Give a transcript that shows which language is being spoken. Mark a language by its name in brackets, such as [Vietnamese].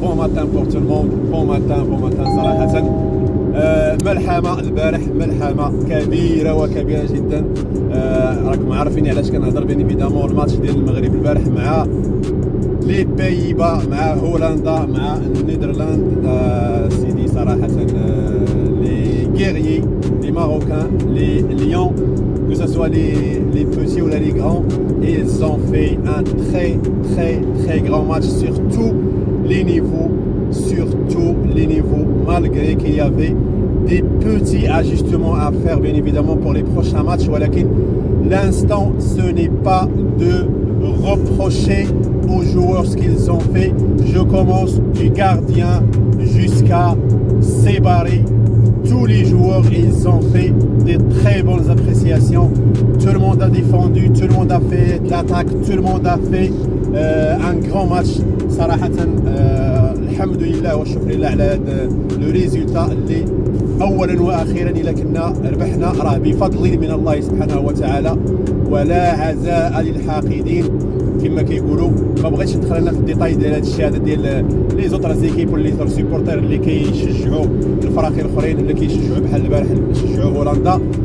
[French] Bon matin pour tout le monde. Bon matin صراحة. [Arabic] ملحمة البارح ملحمة كبيرة وكبيرة جدا. راكم عارفين علاش كنهضر بين ايفيدامون الماتش ديال المغرب البارح مع لي بيبا مع هولندا مع النيدرلاند. سيدي صراحة [French] لي guerriers, les Marocains, les Lions, que ce soit les petits ou les grands, ils ont fait un très grand match sur tous les niveaux, malgré qu'il y avait des petits ajustements à faire bien évidemment pour les prochains matchs. L'instant, ce n'est pas de reprocher aux joueurs ce qu'ils ont fait. Je commence du gardien jusqu'à Sebari. Tous les joueurs, ils ont fait des très bonnes appréciations. Tout le monde a défendu, tout le monde a fait de l'attaque, tout le monde a fait un grand match. [Arabic] صراحة الحمد لله والشكر لله على هذا لو ريزولتا اللي أولا وأخيرا إلا كنا ربحنا راه بفضل من الله سبحانه وتعالى ولا عزاء للحاقدين كما كيقولوا. ما بغيتش ندخل انا في الديتاي ديال هذا الشيء هذا ديال لي زوطر زيكيب واللي زوطر سيبورتير اللي كيشجعوا الفرق الاخرين اللي كيشجعوا بحال البارح كيشجعوا هولندا.